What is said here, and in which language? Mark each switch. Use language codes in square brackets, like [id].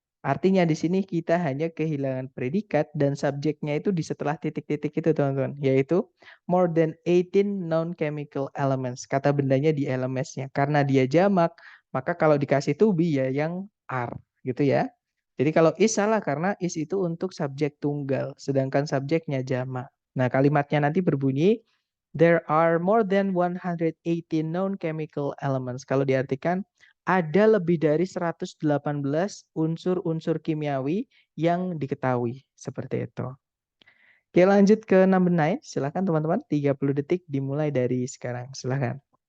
[id] Artinya di sini kita hanya kehilangan predikat dan subjeknya itu di setelah titik-titik itu teman-teman, yaitu [en] more than 18 non-chemical elements. [id] Kata bendanya di elements-nya. Karena dia jamak, maka kalau dikasih to be ya yang are gitu ya. Jadi kalau is salah karena is itu untuk subjek tunggal, sedangkan subjeknya jamak. Nah, kalimatnya nanti berbunyi [en] there are more than 118 known chemical elements. [id] Kalau diartikan ada lebih dari 118 unsur-unsur kimiawi yang diketahui. Seperti itu. Oke, lanjut ke number 9. Silakan teman-teman, 30 detik dimulai dari sekarang. Silakan.